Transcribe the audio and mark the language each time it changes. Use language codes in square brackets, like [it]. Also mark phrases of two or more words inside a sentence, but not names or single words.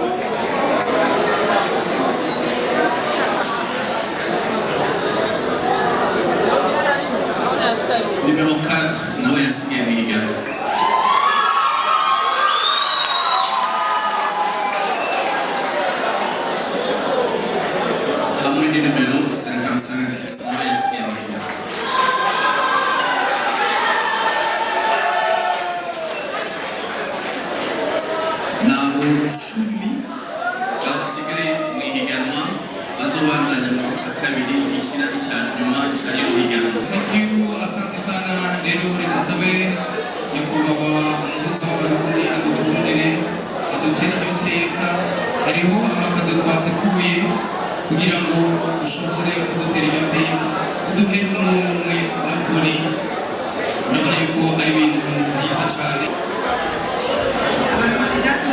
[rn] numero 4 nawe yasigaye mu higanwa hamwe ni numero 55 nawe yasigaye mu higanwa nabo 10 basigaye mu higanwa bazobandanya mu gice cya kabiri gishira icyanyuma cyari higanwa. [en] Thank you, [sw] asante sana. [rn] Rero rikasabe nyakubahwa umuhuza w'abarundi adukundire adutera iryo teka hariho amakado twateguye kugira ngo ushobore kudutera iryo teka uduhere umwe n'ukuri urabona yuko ari ibintu byiza cyane.